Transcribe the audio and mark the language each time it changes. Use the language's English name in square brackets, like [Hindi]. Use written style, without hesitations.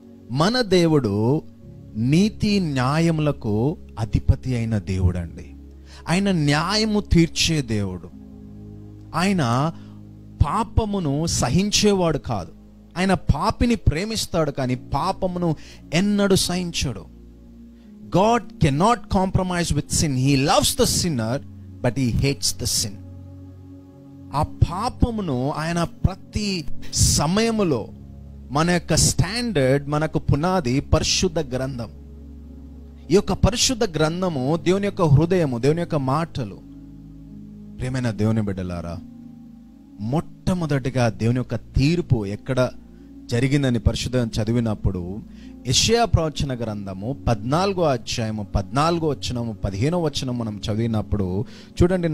[Telugu] మన దేవుడు నీతి న్యాయములకు అధిపతి అయిన దేవుడు అండి. ఆయన న్యాయము తీర్చే దేవుడు. ఆయన పాపమును సహించేవాడు కాదు. ఆయన పాపిని ప్రేమిస్తాడు కానీ పాపమును ఎన్నడూ సహించడు. [English] God cannot compromise with sin. He loves the sinner, but he hates the sin. [Telugu] ఆ పాపమును ఆయన ప్రతి సమయములో, మన యొక్క స్టాండర్డ్, మనకు పునాది పరిశుద్ధ గ్రంథం. ఈ యొక్క పరిశుద్ధ గ్రంథము దేవుని యొక్క హృదయము, దేవుని యొక్క మాటలు. ప్రియమైన దేవుని బిడ్డలారా, మొట్టమొదటిగా దేవుని యొక్క తీర్పు ఎక్కడ జరిగిందని పరిశుద్ధం చదివినప్పుడు యెషయా ప్రవచన గ్రంథము 14వ అధ్యాయము 14వ వచనము 15వ వచనం మనం చదివినప్పుడు చూడండి.